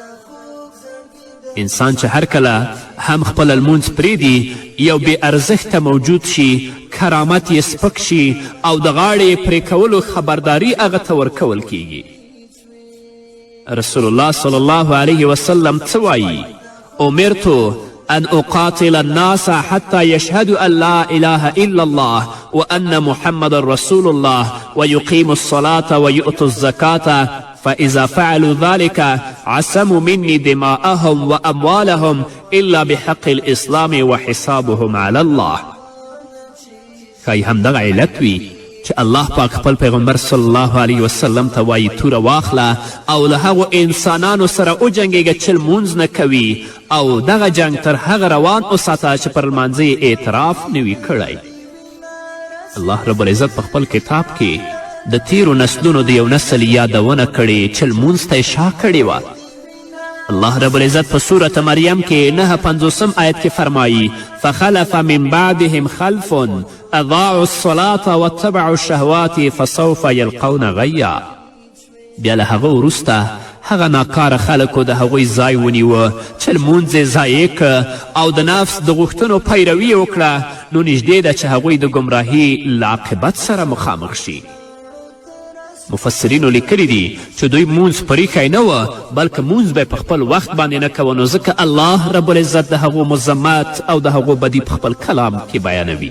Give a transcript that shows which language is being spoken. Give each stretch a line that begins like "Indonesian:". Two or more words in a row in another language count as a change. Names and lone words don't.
Pashto: انسان چې هر کله هم خپل لمونځ پرېږدي یو بې ارزښته موجود شي، کرامت یې سپک شي او د غاړې پرې کولو خبرداری هغه ته ورکول کیږي. رسول الله
Arabic: صلی الله علیه وسلم
Pashto: څه وایي؟
Arabic: امرتو ان اقاتل الناس حتى يشهدوا ان لا اله الا الله وان محمد رسول الله ويقيموا الصلاة ويؤتوا الزكاة فإذا فعلوا ذلك عصموا مني دماءهم وأموالهم إلا بحق الإسلام وحسابهم على الله.
Pashto: ښایي همدغه علت وي چې الله پاک خپل پیغمبر
Arabic: صلی الله علیه وسلم
Pashto: ته وایي توره واخله او له هغو انسانانو سره وجنګېږه چې لمونځ نه کوي او دغه جنګ تر هغه روان وساته چې پر لمانځه یې اعتراف نه وي کړی.
Arabic: الله رب العزت
Pashto: په خپل کتاب کې د تیرو نسلونو د یو نسل یادونه کړې چې لمونځ ته یې شا کړې وه.
Arabic: الله رب العزت
Pashto: په سورة مریم کې 9:50 آیت کې فرمایي
Arabic: فخلف من بعدهم خلف اضاعوا الصلاة واتبعوا الشهوات فسوف یلقون غیا.
Pashto: بیا له هغه وروسته هغه ناکاره خلکو د هغوی ځای ونیوه چې لمونځ یې ضایع که او د نفس د غوښتنو پیروي یې وکړه، نو نږدې ده چې هغوی د ګمراهي له عاقبت سره مخامخ شي. مفسرینو لیکلی دي چې دوی مونځ پریښی نه وه بلکې مونځ به یې په خپل وخت باندې نه کوه، نو ځکه
Arabic: الله رب العزت
Pashto: د هغو مذمت او د هغو بدي په خپل کلام کې بیانوي.